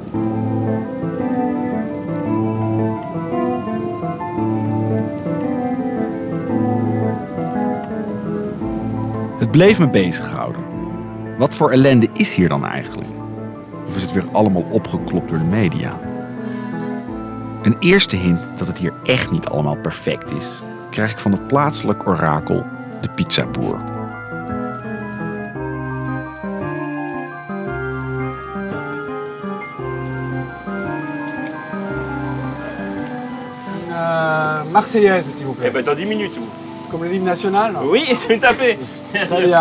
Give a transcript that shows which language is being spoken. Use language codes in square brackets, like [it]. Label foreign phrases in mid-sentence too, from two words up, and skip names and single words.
[nl] Het bleef me bezighouden. Wat voor ellende is hier dan eigenlijk? Of is het weer allemaal opgeklopt door de media? Een eerste hint dat het hier echt niet allemaal perfect is, krijg ik van het plaatselijk orakel, de pizzaboer. [fr] Marseillaise, s'il vous plaît. Eh ben dans 10 minutes. Comme l'hymne national? Oui, tout à fait. Très bien.